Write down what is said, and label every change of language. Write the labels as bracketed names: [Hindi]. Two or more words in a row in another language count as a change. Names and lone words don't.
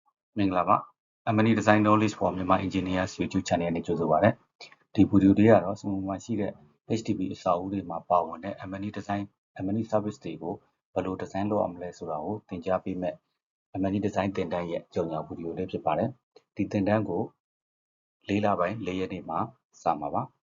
[Burmese] မင်္ဂလာပါ M&E Design Knowledge for Myanmar Engineers YouTube Channel နဲ့ကြိုဆိုပါရစေ။ဒီဗီဒီယိုလေးကတော့စမုံမှာရှိတဲ့ HDB အဆောက်အဦတွေမှာပါဝင်တဲ့ M&E Design [English] M&E Service [Burmese] တွေကိုဘယ်လို design လုပ်အောင်မလဲဆိုတာကိုသင်ကြားပေးမယ် M&E Design သင်တန်းရဲ့ကြော်ညာဗီဒီယိုလေးဖြစ်ပါတယ်။ဒီသင်တန်းကို၄ လပိုင်း၄ ရက်နေ့မှာစမှာပါ